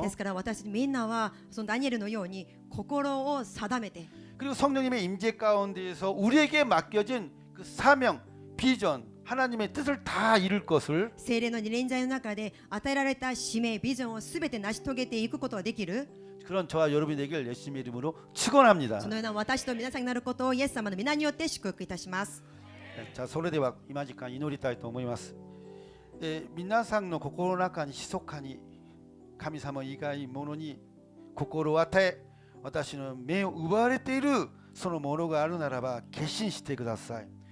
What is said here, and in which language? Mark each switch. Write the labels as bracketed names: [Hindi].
[Japanese] ですから私みんなはそのダニエルのように心を定めて、 [Korean] 그리고 성령님의 임재 가운데에서 우리에게 맡겨진 그 사명, 비전, 하나님의 뜻을 다 이룰 것을 [Japanese] 聖霊の臨在の中で与えられた使命、ビジョンをすべて成し遂げていくことができる、 [Korean] 그런 저와 여러분이 되길 예수님의 이름으로 축원합니다. [Japanese] そのような私と皆さんになることをイエス様の皆によって祝福いたします。 자, それでは今時間祈りたいと思います。皆さんの心の中に密かに神様以外のものに心を与え、私の目を奪われているそのものがあるならば決心してください。